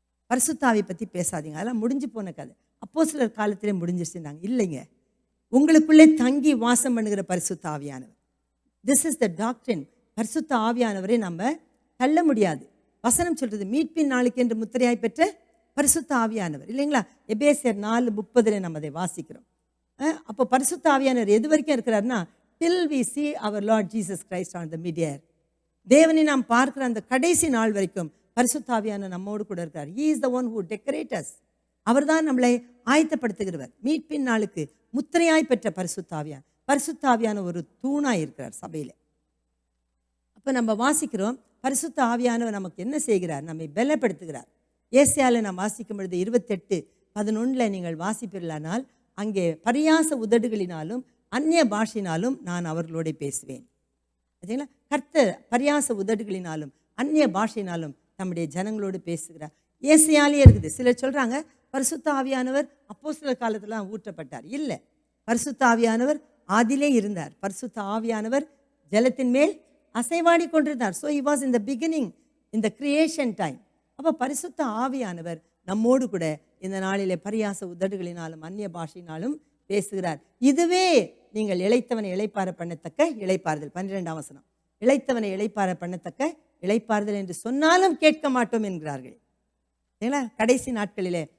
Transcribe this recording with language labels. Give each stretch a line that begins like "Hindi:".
Tamil: பரிசுத்த ஆவி பற்றி பேசாதீங்க, அதெல்லாம் முடிஞ்சு போன கதை, அப்போஸ்தலர் காலத்திலே முடிஞ்சிருச்சுனாங்க. இல்லைங்க, உங்களுக்குள்ளே தங்கி வாசம் பண்ணுகிற பரிசுத்த ஆவியானவர்.
English: This is the doctrine.
Tamil: பரிசுத்த ஆவியானவரை நம்ம தள்ள முடியாது. வசனம் சொல்றது, மீட்பின் நாளுக்கு என்று முத்திரையாய் பெற்ற பரிசுத்த ஆவியானவர், இல்லைங்களா? எபேசியர் 4:30 நம்ம அதை வாசிக்கிறோம். அப்போ பரிசுத்த ஆவியானவர் எது வரைக்கும் இருக்கிறாருன்னா,
English: till we see our Lord Jesus Christ on the mid-air.
Tamil: தேவனை நாம் பார்க்கிற அந்த கடைசி நாள் வரைக்கும் பரிசுத்த ஆவியானவர் நம்மோடு கூட இருக்கிறார்.
English: He is the one who decorates us.
Tamil: அவர் தான் நம்மளை ஆயத்தப்படுத்துகிறவர். மீட்பின் நாளுக்கு முத்திரையாய் பெற்ற பரிசுத்த ஆவியான். பரிசுத்த ஆவியான ஒரு தூணாய் இருக்கிறார் சபையில். அப்போ நம்ம வாசிக்கிறோம், பரிசுத்த ஆவியானவர் நமக்கு என்ன செய்கிறார்? நம்மை பலப்படுத்துகிறார். ஏசாயாவில் நாம் வாசிக்கும் பொழுது 28:11 நீங்கள் வாசிப்பீர்களானால், அங்கே பரியாச உதடுகளினாலும் அந்நிய பாஷையினாலும் நான் அவர்களோட பேசுவேன். சரிங்களா? கர்த்தர் பரியாச உதடுகளினாலும் அந்நிய பாஷையினாலும் நம்முடைய ஜனங்களோடு பேசுகிறார். ஏசாயாலே இருக்குது. சிலர் சொல்றாங்க பரிசுத்த ஆவியானவர் அப்போஸ்தலர் காலத்துல ஊற்றப்பட்டார். இல்லை, பரிசுத்த ஆவியானவர் ஆதியிலே இருந்தார். பரிசுத்த ஆவியானவர் ஜலத்தின் மேல் அசைவாடி கொண்டிருந்தார்.
English: So he was in the beginning, in the creation time.
Tamil: அப்போ பரிசுத்த ஆவியானவர் நம்மோடு கூட இந்த நாளிலே பரியாச உதடுகளினாலும் அந்நிய பாஷையினாலும் பேசுகிறார். இதுவே நீங்கள் இளைத்தவனை இளைப்பாற பண்ணத்தக்க இளைப்பாறுதல். 12ஆம் வசனம், இளைத்தவனை இளைப்பாற பண்ணத்தக்க இளைப்பாறுதல் என்று சொன்னாலும் கேட்க மாட்டோம் என்கிறார்கள். ஏன்னா கடைசி நாட்களிலே